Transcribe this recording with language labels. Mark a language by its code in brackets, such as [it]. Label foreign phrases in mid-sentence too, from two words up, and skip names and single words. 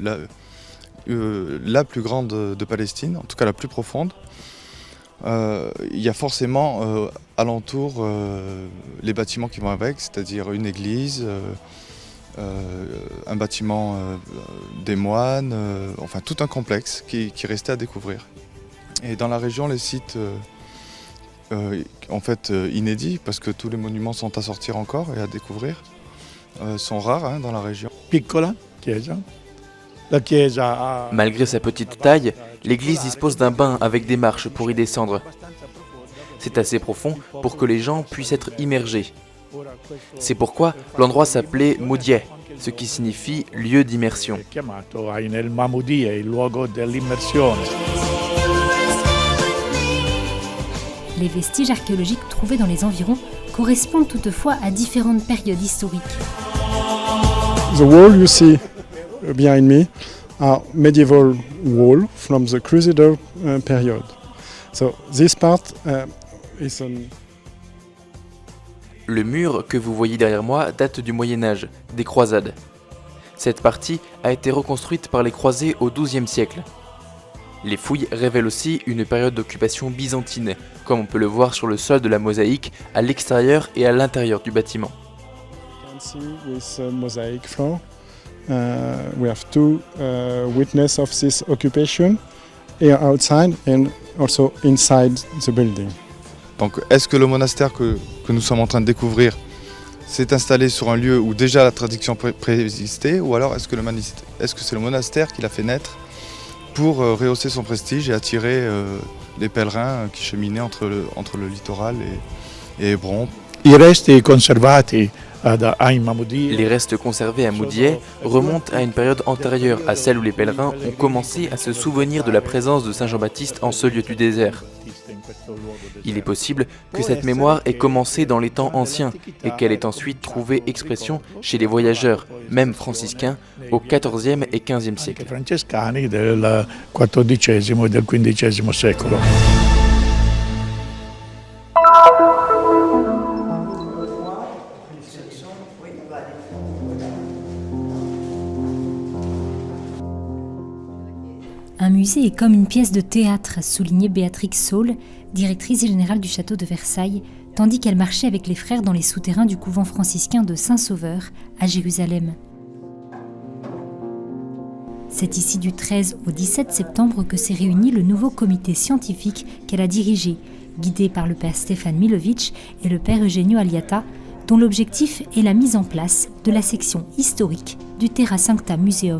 [fr] la plus grande de Palestine, en tout cas la plus profonde, il y a forcément alentour les bâtiments qui vont avec, c'est-à-dire une église, un bâtiment des moines, enfin tout un complexe qui restait à découvrir. Et dans la région, les sites en fait inédits, parce que tous les monuments sont à sortir encore et à découvrir, sont rares dans la région. [it] Piccola chiesa. La chiesa ha... [fr] Malgré sa petite taille, l'église dispose d'un bain avec des marches pour y descendre. C'est assez profond pour que les gens puissent être immergés. C'est pourquoi l'endroit s'appelait Moudieh, ce qui signifie lieu d'immersion. [it] Chiamato Ein el-Moumaïdieh, il luogo dell'immersione. [fr] Les vestiges archéologiques trouvés dans les environs correspondent toutefois à différentes périodes historiques. [en] The wall you see behind me are medieval wall from the Crusader period. So this part is [fr] Le mur que vous voyez derrière moi date du Moyen-Âge, des croisades. Cette partie a été reconstruite par les croisés au XIIe siècle. Les fouilles révèlent aussi une période d'occupation byzantine, comme on peut le voir sur le sol de la mosaïque à l'extérieur et à l'intérieur du bâtiment. [en] see with mosaic floor. We have two witnesses of this occupation, here outside and also inside the building. [fr] Donc est-ce que le monastère que nous sommes en train de découvrir s'est installé sur un lieu où déjà la tradition préexistait, ou alors est-ce que c'est le monastère qui l'a fait naître pour rehausser son prestige et attirer les pèlerins qui cheminaient entre le littoral et Hébron? [it] I resti conservati [fr] Les restes conservés à Moudieh remontent à une période antérieure à celle où les pèlerins ont commencé à se souvenir de la présence de Saint Jean-Baptiste en ce lieu du désert. Il est possible que cette mémoire ait commencé dans les temps anciens et qu'elle ait ensuite trouvé expression chez les voyageurs, même franciscains, au XIVe et XVe siècle. [it] francescani del XIV e del XV secolo. [fr] Un musée est comme une pièce de théâtre, soulignait Béatrix Saul, directrice générale du château de Versailles, tandis qu'elle marchait avec les frères dans les souterrains du couvent franciscain de Saint-Sauveur, à Jérusalem. C'est ici du 13 au 17 septembre que s'est réuni le nouveau comité scientifique qu'elle a dirigé, guidé par le père Stéphane Milovitch et le père Eugenio Aliata, dont l'objectif est la mise en place de la section historique du Terra Sancta Museum.